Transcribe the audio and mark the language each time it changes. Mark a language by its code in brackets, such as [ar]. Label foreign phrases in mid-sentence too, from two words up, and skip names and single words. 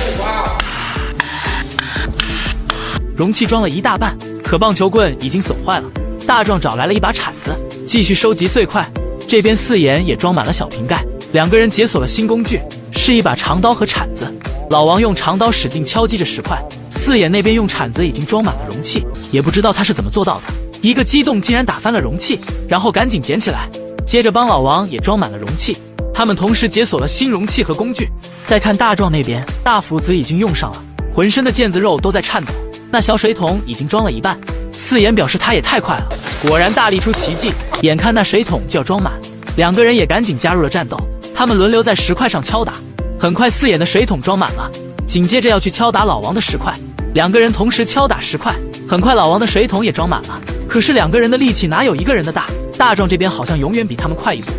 [zh] 容器裝了一大半，可棒球棍已經損壞了。大壯找來了一把鏟子，繼續收集碎塊。這邊四眼也裝滿了小瓶蓋，兩個人解鎖了新工具，是一把長刀和鏟子。老王用長刀使勁敲擊着石塊，四眼那邊用鏟子已經裝滿了容器，也不知道他是怎麼做到的。一個激动竟然打翻了容器，然後趕緊撿起來，接着幫老王也裝滿了容器。他們同時解鎖了新容器和工具。再看大壯那邊，大斧子已經用上了，渾身的腱子肉都在顫抖。那小水桶已經裝了一半，四眼表示他也太快了，果然大力出奇迹，眼看那水桶就要裝滿，兩個人也趕緊加入了戰鬥。他們輪流在石塊上敲打，很快四眼的水桶裝滿了，緊接着要去敲打老王的石塊。兩個人同時敲打石塊，很快老王的水桶也裝滿了。可是兩個人的力氣哪有一個人的大？大壯這邊好像永遠比他們快一步。